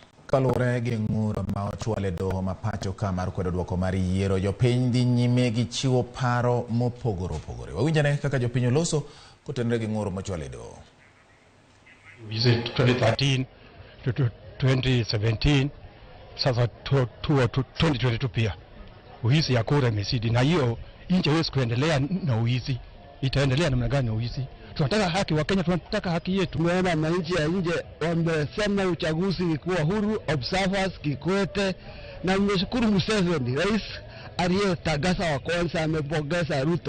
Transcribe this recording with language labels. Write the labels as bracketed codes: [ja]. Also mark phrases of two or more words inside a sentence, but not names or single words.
[luo] Kalure gi ng'ur ma ochwale doho ma pacho ka mar kwedo duoko mar yiero, jopiny dhi nyime gi chiwo paro mopogore opogore. Wawinjane kaka jopiny oloso kotenore gi ng'ur mochwale doho. [en] We said 2013 to 2017, [sw] sasa 2022 pia uhizi ya kura imezidi, na hiyo nchi haiwezi kuendelea na uhizi. Itaendelea namna gani uhizi? Tunataka haki, wa Kenya tunataka haki yetu. Tumeona wananchi ya nje wamesema uchaguzi ulikuwa huru, observers Kikwete, na nimeshukuru Museveni, rais aliyetangaza wa kwanza, amepongeza Ruto.